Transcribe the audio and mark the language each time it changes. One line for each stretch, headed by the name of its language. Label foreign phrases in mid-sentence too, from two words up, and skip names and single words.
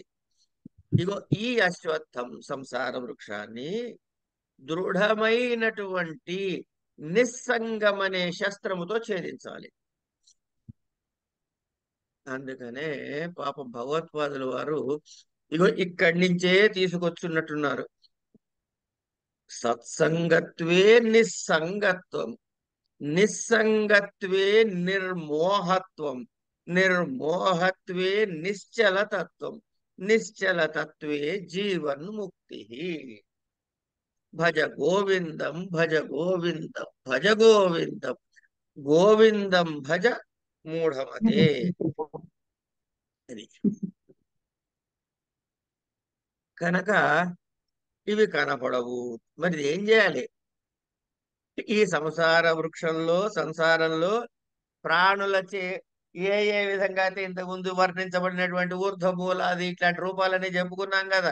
Telugu: ఇగో ఈ అశ్వత్థం సంసార వృక్షాన్ని దృఢమైనటువంటి నిస్సంగమనే శస్త్రముతో ఛేదించాలి. అందుకనే పాపం భగవత్పాదుల వారు ఇగో ఇక్కడి నుంచే తీసుకొచ్చున్నట్టున్నారు.
Sanskrit: సత్సంగత్వే నిస్సంగత్వం, నిస్సంగత్వే నిర్మోహత్వం, నిర్మోహత్వే నిశ్చలతత్వం, నిశ్చలతత్వే జీవన్ముక్తి. భజ గోవిందం భజ గోవిందం భజ గోవిందం గోవిందం భజ మూఢమతే.
Telugu: అది కనుక ఇవి కనపడవు. మరి ఏం చేయాలి? ఈ సంసార వృక్షంలో సంసారంలో ప్రాణులచే ఏ ఏ విధంగా అయితే ఇంతకుముందు వర్ణించబడినటువంటి ఊర్ధ్వమూలాది ఇట్లాంటి రూపాలని చెప్పుకున్నాం కదా.